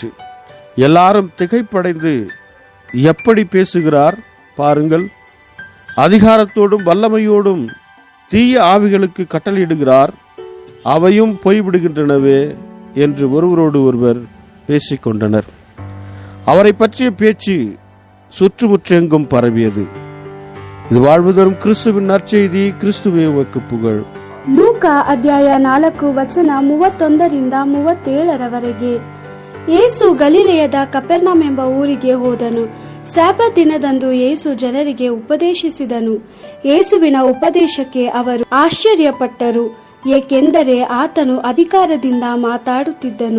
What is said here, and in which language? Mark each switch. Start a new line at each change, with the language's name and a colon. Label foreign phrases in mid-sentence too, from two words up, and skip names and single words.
Tamil: எல்லாரும் திகைப்படைந்து, எப்படி பேசுகிறார் பாருங்கள், அதிகாரத்தோடும் வல்லமையோடும் தீய ஆவிகளுக்கு கட்டளையிடுகிறார், அவையும் போய்விடுகின்றனவே என்று ஒருவரோடு ஒருவர் பேசிக்கொண்டனர். அவரை பற்றிய பேச்சு சுற்றுமுற்றெங்கும் பரவியது. இது வாழ்வு தரும் கிறிஸ்துவின் நற்செய்தி. கிறிஸ்துவே உமக்கு புகழ்.
Kannada: ಲೂಕಾ ಅಧ್ಯಾಯ 4 ವಚನ 31 37 ಯೇಸು ಗಲಿಲೆಯದ ಕಪೆರ್ನೌಮ್ ಎಂಬ ಊರಿಗೆ ಹೋದನು. ಸಬ್ಬತ್ ದಿನದಂದು ಯೇಸು ಜನರಿಗೆ ಉಪದೇಶಿಸಿದನು. ಯೇಸುವಿನ ಉಪದೇಶಕ್ಕೆ ಅವರು ಆಶ್ಚರ್ಯಪಟ್ಟರು, ಏಕೆಂದರೆ ಆತನು ಅಧಿಕಾರದಿಂದ ಮಾತಾಡುತ್ತಿದ್ದನು.